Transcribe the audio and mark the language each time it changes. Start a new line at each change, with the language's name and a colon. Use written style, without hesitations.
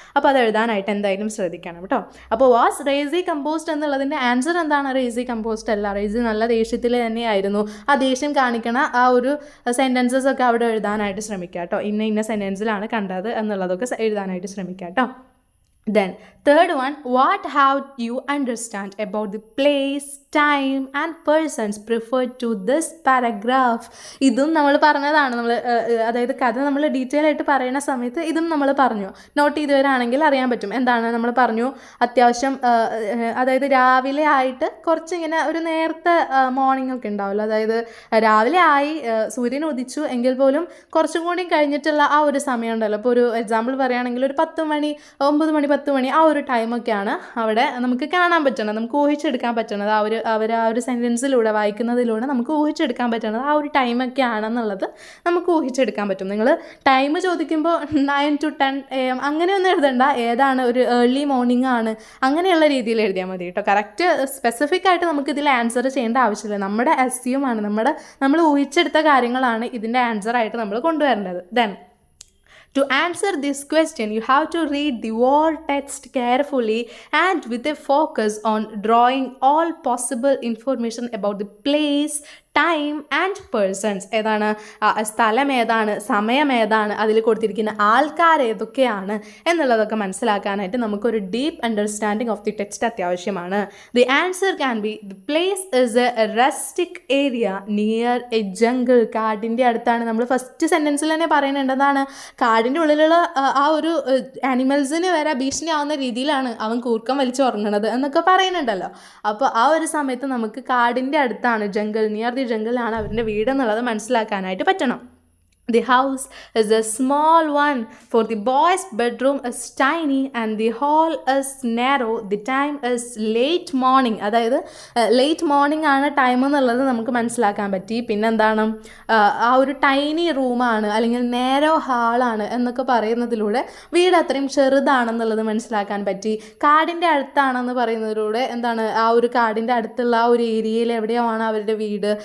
Malayalam: അപ്പോൾ അത് എഴുതാനായിട്ട് എന്തായാലും ശ്രദ്ധിക്കണം കേട്ടോ. അപ്പോൾ വാസ് റേസി കമ്പോസ്ഡ് എന്നുള്ളതിൻ്റെ ആൻസർ എന്താണ്? റേസി കമ്പോസ്ഡ് അല്ല, റേസി നല്ല ദേഷ്യത്തിൽ തന്നെയായിരുന്നു. ആ ദേഷ്യം കാണിക്കണ ആ ഒരു സെൻറ്റൻസസ് ഒക്കെ അവിടെ എഴുതാനായിട്ട് ശ്രമിക്കുക കേട്ടോ. ഇന്ന സെൻറ്റൻസിലാണ് കണ്ടത് എന്നുള്ളതൊക്കെ എഴുതാനായിട്ട് ശ്രമിക്കുക കേട്ടോ.
English: Then third one, what have you understand about the place, time and persons preferred to this paragraph?
Malayalam: ഇതും നമ്മൾ പറഞ്ഞതാണ്. അതായത് കഥ നമ്മൾ ഡീറ്റെയിൽ ആയിട്ട് പറയുന്ന സമയത്ത് ഇതും നമ്മൾ പറഞ്ഞു, നോട്ട് ചെയ്ത് വരാണെങ്കിൽ അറിയാൻ പറ്റും. എന്താണ് നമ്മൾ പറഞ്ഞു, അത്യാവശ്യം അതായത് രാവിലെ ആയിട്ട് കുറച്ചിങ്ങനെ ഒരു നേരത്തെ മോർണിംഗ് ഒക്കെ ഉണ്ടാവുമല്ലോ, അതായത് രാവിലെ ആയി സൂര്യൻ ഉദിച്ചു എങ്കിൽ പോലും കുറച്ചും കൂടി കഴിഞ്ഞിട്ടുള്ള ആ ഒരു സമയം ഉണ്ടല്ലോ. ഇപ്പോൾ ഒരു എക്സാമ്പിൾ പറയുകയാണെങ്കിൽ ഒരു 10 മണി 9 മണി 10 മണി ആ ഒരു ടൈമൊക്കെയാണ് അവിടെ നമുക്ക് കാണാൻ പറ്റുന്നത്, നമുക്ക് ഊഹിച്ചെടുക്കാൻ പറ്റുന്നത്. ആ ഒരു സെൻറ്റൻസിലൂടെ വായിക്കുന്നതിലൂടെ നമുക്ക് ഊഹിച്ചെടുക്കാൻ പറ്റുന്നത് ആ ഒരു ടൈമൊക്കെ ആണെന്നുള്ളത് നമുക്ക് ഊഹിച്ചെടുക്കാൻ പറ്റും. നിങ്ങൾ ടൈം ചോദിക്കുമ്പോൾ 9 to 10 AM അങ്ങനെയൊന്നും എഴുതണ്ട, ഏതാണ് ഒരു ഏർലി മോർണിംഗ് ആണ് അങ്ങനെയുള്ള രീതിയിൽ എഴുതിയാൽ മതി കേട്ടോ. കറക്റ്റ് സ്പെസിഫിക് ആയിട്ട് നമുക്ക് ഇതിൽ ആൻസർ ചെയ്യേണ്ട ആവശ്യമില്ല. നമ്മുടെ അസ്യൂമാണ്, നമ്മൾ ഊഹിച്ചെടുത്ത കാര്യങ്ങളാണ് ഇതിൻ്റെ ആൻസർ ആയിട്ട് നമ്മൾ കൊണ്ടുവരേണ്ടത്.
English: Then to answer this question, you have to read the whole text carefully and with a focus on drawing all possible information about the place, time and persons.
Malayalam: ഏതാണ് സ്ഥലം, ഏതാണ് സമയം, ഏതാണ് അതിൽ കൊടുത്തിരിക്കുന്ന ആൾക്കാർ ഏതൊക്കെയാണ് എന്നുള്ളതൊക്കെ മനസ്സിലാക്കാനായിട്ട് നമുക്കൊരു deep understanding of the text അത്യാവശ്യമാണ്.
English: The answer can be the place is a rustic area near a jungle.
Malayalam: കാടിൻ്റെ അടുത്താണ്. നമ്മൾ ഫസ്റ്റ് സെൻറ്റൻസിൽ തന്നെ പറയുന്നുണ്ടെന്നാണ്, കാടിൻ്റെ ഉള്ളിലുള്ള ആ ഒരു ആനിമൽസിന് വരെ ഭീഷണിയാവുന്ന രീതിയിലാണ് അവൻ കൂർക്കം വലിച്ച് ഉറങ്ങണത് എന്നൊക്കെ പറയുന്നുണ്ടല്ലോ. അപ്പോൾ ആ ഒരു സമയത്ത് നമുക്ക് കാടിൻ്റെ അടുത്താണ്, ജംഗിൾ, നിയർ ദി ജംഗിളാണ് അവരുടെ വീട് എന്നുള്ളത് മനസ്സിലാക്കാനായിട്ട് പറ്റണം.
English: The house is a small one, for the boy's bedroom is tiny and the hall is narrow. The time is late morning.
Malayalam: അതായത് ലേറ്റ് മോർണിംഗ് ആണ് ടൈം എന്നുള്ളത് നമുക്ക് മനസ്സിലാക്കാൻ പറ്റി. പിന്നെന്താണ്, ആ ഒരു ടൈനി റൂമാണ് അല്ലെങ്കിൽ നേരോ ഹാളാണ് എന്നൊക്കെ പറയുന്നതിലൂടെ വീട് അത്രയും ചെറുതാണെന്നുള്ളത് മനസ്സിലാക്കാൻ പറ്റി. കാടിൻ്റെ അടുത്താണെന്ന് പറയുന്നതിലൂടെ എന്താണ്, ആ ഒരു കാടിൻ്റെ അടുത്തുള്ള ആ ഒരു ഏരിയയിൽ എവിടെയാണ് അവരുടെ വീട്.